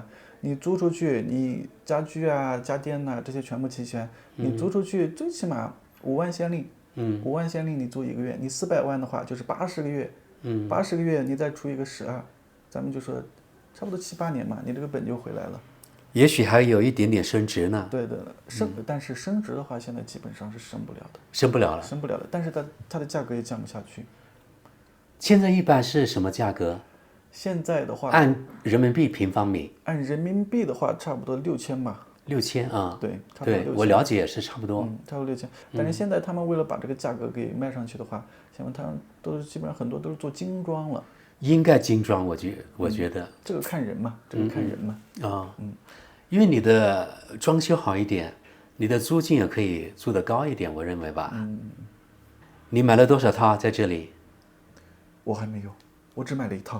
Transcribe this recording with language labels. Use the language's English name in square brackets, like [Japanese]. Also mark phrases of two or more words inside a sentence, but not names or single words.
[Chinese] 你租出去，你家具啊、家電吶這些全部齊全，你租出去最起碼5萬限令，5萬限令你租1個月，你400萬的話就是80個月，80個月你再除一個12，咱們就說差不多7-8年嘛，你這個本就回來了。也許還有一點點升值呢。對，但是升值的話，現在基本上是升不了的。升不了了。但是它的價格也降不下去。現在一般是什麼價格？現在的話，按人民幣平方米，按人民幣的話，差不多6000吧。 6000啊？对，差不多6000。对，我了解也是差不多。差不多6000。但是现在他们为了把这个價格给賣上去的話，现在他們都是基本上很多都是做精裝了。應該精裝，我覺得。這個看人嘛，這個看人嘛。因為你的裝修好一點，你的租金也可以租得高一點，我認為吧。你買了多少套在這裡？我還沒有，我只買了1套。